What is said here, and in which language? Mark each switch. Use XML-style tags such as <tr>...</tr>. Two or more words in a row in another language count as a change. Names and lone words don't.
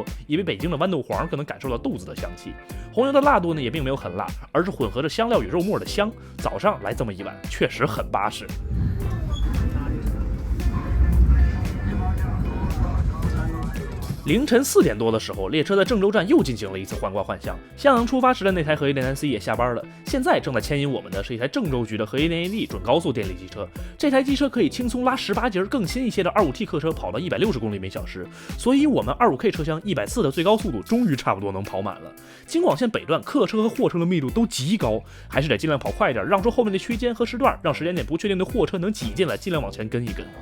<zh>因為北京的豌豆黃更能感受到豆子的香氣，紅油的辣度呢也並沒有很辣，而是混合着香料與肉末的香。早上來這麼一碗，確實很巴適。凌晨4點多的時候，列車在鄭州站又進行了一次換掛換向。襄陽出發時的那台和 1.3C 也下班了，現在正在牽引我們的是一台鄭州局的和 1.1D 準高速電力機車。這台機車可以輕鬆拉18節更新一些的25T 客車跑到160公里每小時，所以我們25K 車廂140的最高速度終於差不多能跑滿了。京廣線北段客車和貨車的密度都極高，還是得盡量跑快一點，讓出後面的區間和時段，讓時間點不確定的貨車能擠進來，盡量往前跟一跟。</zh>